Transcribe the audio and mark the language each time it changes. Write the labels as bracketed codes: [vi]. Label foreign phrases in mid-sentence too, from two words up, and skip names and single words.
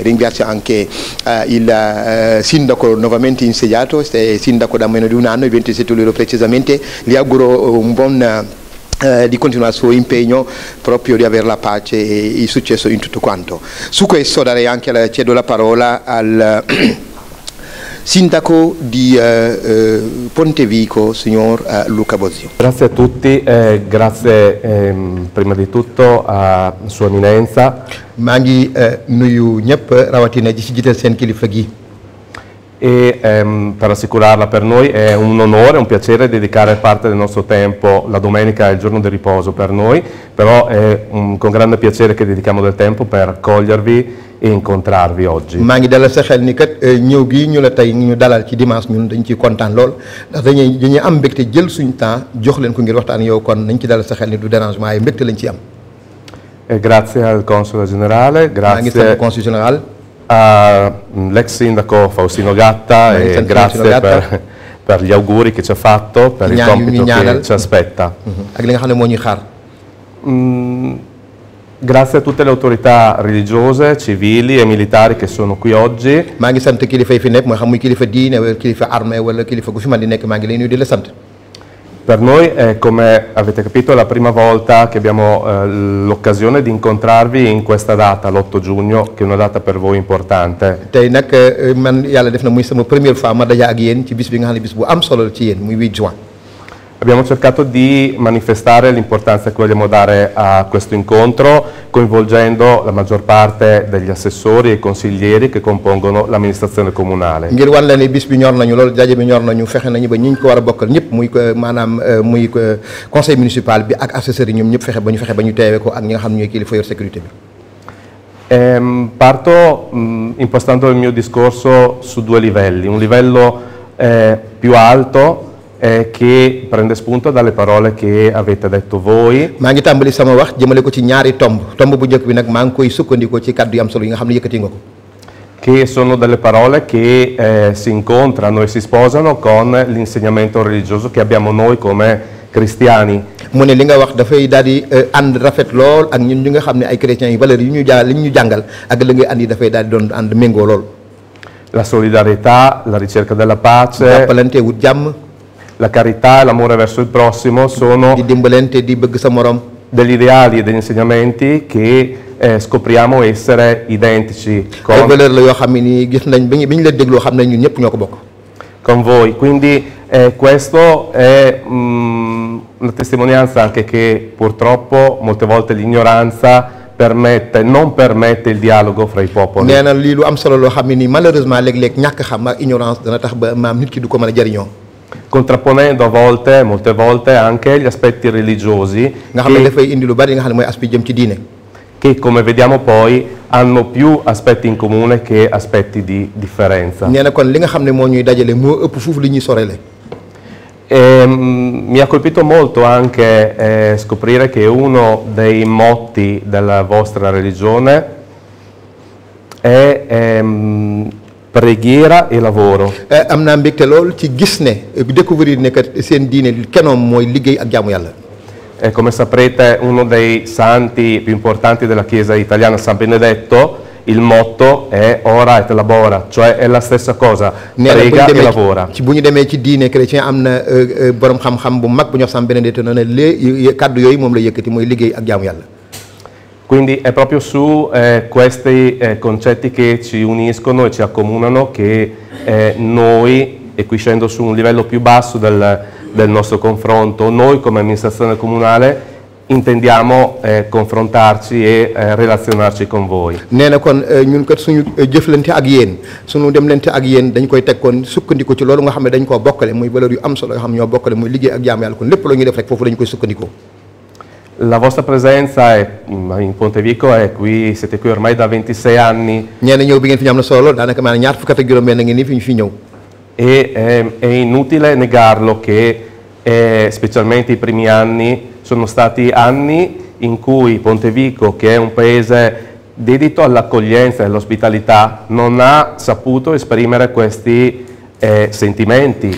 [it] Ringrazio anche il sindaco nuovamente insediato, è sindaco da meno di un anno, il 27 luglio precisamente, gli auguro un buon di continuare il suo impegno, proprio di avere la pace e il successo in tutto quanto. Su questo cedo la parola al sindaco di Pontevico, signor Luca Bosio. Grazie a tutti, grazie prima di tutto a Sua Eminenza. [wo] maa ngi nuyu ñëpp rawatina ji ci jiital seen kilifa gi. [it] E per assicurarla, per noi è un onore, un piacere dedicare parte del nostro tempo, la domenica è il giorno di riposo per noi, però è con grande piacere che dedichiamo del tempo per accogliervi e incontrarvi oggi. [wo] maa ngi dalal sa xel ni kat ñëw gi ñu la tey ñu dalal ci dimanche ñun dañ ciy kontaan lool ndax dañuy am mbégte jël suñ temps jox leen ko ngir waxtaan yow, kon nañ ci dalal sa xel ni du dérangement ay mbégte lañ ci am. [it] Grazie al Console Generale, grazie all'ex sindaco Faustino Gatta e grazie per gli auguri che ci ha fatto, per il compito che ci aspetta. [wo] Ak li nga xam ne moo ñuy xaar. [it] Grazie a tutte le autorità religiose, civili e militari che sono qui oggi. [wo] maa ngi sant kilifa yi fi nekk, moo xam muy kilifa diine wala kilifa armée wala kilifa gu fi man di nekk, maa ngi lay nuyu di la sant. [it] Per noi è, come avete capito, la prima volta che abbiamo l'occasione di incontrarvi in questa data, l'8 giugno, che è una data per voi importante. [wo] Tey nag man yàlla def na muy sama [fr] première fois [wo] ma daje ak yéen ci bis bi nga xam ne bis bu am solo ci yéen muy 8 juin. [it] Abbiamo cercato di manifestare l'importanza che vogliamo dare a questo incontro, coinvolgendo la maggior parte degli assessori e consiglieri che compongono l'amministrazione comunale. [wo] Ngir wan la ne bis bi ñor nañu lool, daje bi ñor nañu, fexe nañu ba ñi ko war a bokkal ñëpp muy maanaam muy [fr] conseil municipal [wo] bi ak assesseurs yi ñoom ñëpp fexe ba ñu teewe ko ak ñi nga xam ne ñooy kilifa yor sécurité bi. [it] Parto impostando il mio discorso su due livelli, un livello più alto che prende spunto dalle parole che avete detto voi. [wo] maa ngi tàmbali sama wax jëmale ko ci ñaari tomb bu njëkk bi nag maa ngi koy sukkandikoo ci kàddu yu am solo yi nga xam ne yëkkati nga ko. [it] Che sono delle parole che si incontrano e si sposano con l'insegnamento religioso che abbiamo noi come cristiani. [wo] mu ne li nga wax dafay daal di ànd rafet lool ak ñun ñi nga xam ne ay chrétiens yi valeurs yi ñu jàngal ak la ngay andi dafay daal di doon ànd méngoo lool. [it] La solidarietà, la ricerca della pace, [wo] jàppalante wut jàmm, [it] la carità e l'amore verso il prossimo sono [wo] di dimbalante, di bëgg sa morom, [it] degli ideali e degli insegnamenti che scopriamo essere identici [wo] ay valeur la yoo xam ne nii gis nañ bi ñu leen dégloo xam nañ ñun ñëpp ñoo ko bokk [it] con voi, quindi questo è una testimonianza anche che purtroppo molte volte l'ignoranza non permette il dialogo fra i popoli. [wo] nee na lii lu am solo loo xam ne nii malheureusement léeg-léeg ñàkk xam ak ignorance dana tax ba maam nit ki du ko mën a jëriñoo. [it] Contrapponendo a volte, molte volte, anche gli aspetti religiosi [wo] nga xam ne dafay indi lu bari nga xam ne mooy aspect jëm ci diine, [it] che come vediamo poi hanno più aspetti in comune che aspetti di differenza. [wo] nee na kon li nga xam ne moo ñuy dajale moo ëpp fuuf li ñuy sorele. [it] Mi ha colpito molto anche scoprire che uno dei motti della vostra religione è preghiera e lavoro. [wo] am naa mbégte lool ci gis ne découvrir ne que seen diine kenoom mooy liggéey ak jaamu yàlla. [it] Come saprete, uno dei santi più importanti della Chiesa italiana, San Benedetto, il motto è [la] ora et labora, [it] cioè è la stessa cosa, prega e lavora. [wo] bu ñu demee ci diine chrétien am na borom xam-xam bu mag bu ñu wax San Benedetto ne ne kàddu yooyu moom la yëkkati mooy liggéey ak jaamu yàlla. [it] Quindi è proprio su questi concetti che ci uniscono e ci accomunano che noi, e qui scendo su un livello più basso del nostro confronto, noi come amministrazione comunale intendiamo confrontarci e relazionarci con voi. [wo] nee na kon ñun kat suñu jëflante ak yéen suñu demlante ak yéen dañ koy teg kon sukkandiku ci loolu nga xam ne dañ koo bokkale muy valeur yu am solo yoo xam ñoo bokkale muy liggéey ak jaamu yàlla kon lépp loo ñuy def rek foofu dañu koy sukkandikoo. [it] La vostra presenza in Pontevico è qui, siete qui ormai da 26 anni. [wo] nee na ñëw bi ngeen fi ñu am na solo daanaka maanaam ñaar fukk ak juróom-benn ngeen nii fi ñu fi ñëw. [it] E è inutile negarlo che specialmente i primi anni sono stati anni in cui Pontevico, che è un paese dedito all'accoglienza e all'ospitalità, non ha saputo esprimere questi sentimenti.